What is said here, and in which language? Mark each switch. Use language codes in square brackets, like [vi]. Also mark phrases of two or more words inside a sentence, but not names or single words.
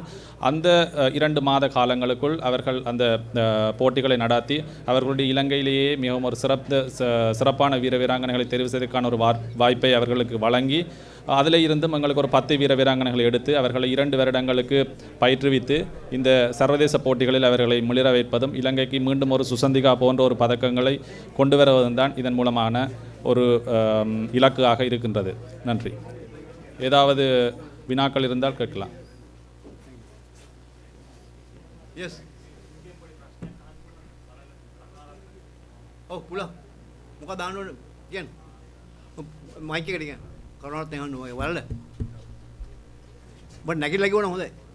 [ta] அந்த 2 மாத காலங்களுக்குள் அவர்கள் அந்த போட்டிகளை நடத்தி அவர்களுடைய இலங்கையிலேயே மிகவும் ஒரு சிறப்பான வீராங்கனைகளை தெரிவு செய்வதற்கான ஒரு வாய்ப்பை அவர்களுக்கு வழங்கி அதில் இருந்தும் எங்களுக்கு ஒரு 10 வீராங்கனைகளை எடுத்து அவர்களை 2 வருடங்களுக்கு பயிற்றுவித்து இந்த சர்வதேச போட்டிகளில் அவர்களை மிளிர வைப்பதும் இலங்கைக்கு மீண்டும் ஒரு சுசந்திகா போன்ற ஒரு பதக்கங்களை கொண்டு வருவதும் தான் இதன் மூலமான ஒரு இலக்காக இருக்கின்றது. நன்றி. ஏதாவது வினாக்கள் இருந்தால் கேட்கலாம். [si] Yes. ඔව් පුළුවන්. මොකක්ද දාන්න ඕනේ කියන්න. මයික් එකට කියන්න. කරුණාත් එහෙම නෝ වලද? බඩ නැගිටලා කිව්වනම් හොඳයි.